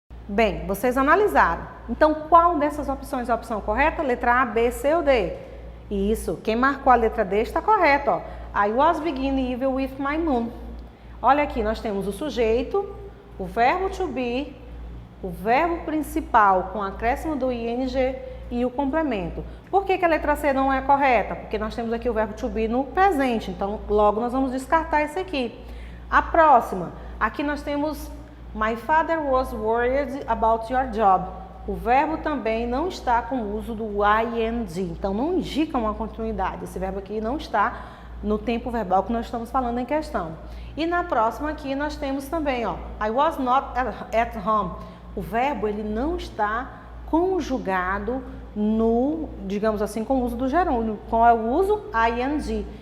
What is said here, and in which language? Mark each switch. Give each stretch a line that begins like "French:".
Portuguese: Bem, vocês analisaram. Então, qual dessas opções é a opção correta? Letra A, B, C ou D? Isso, quem marcou a letra D está correto, ó.
English: I was beginning even with my mom.
Portuguese: Olha aqui, nós temos o sujeito, o verbo to be, o verbo principal com acréscimo do ing e o complemento. Por que a letra C não é correta? Porque nós temos aqui o verbo to be no presente, então logo nós vamos descartar esse aqui. A próxima, aqui nós temos
English: My father was worried about your job.
Portuguese: O verbo também não está com o uso do ing, então não indica uma continuidade. Esse verbo aqui não está no tempo verbal que nós estamos falando em questão. E na próxima aqui nós temos também, ó,
English: I was not at home.
Portuguese: O verbo ele não está conjugado no, digamos assim, com o uso do gerúndio, com o uso ing.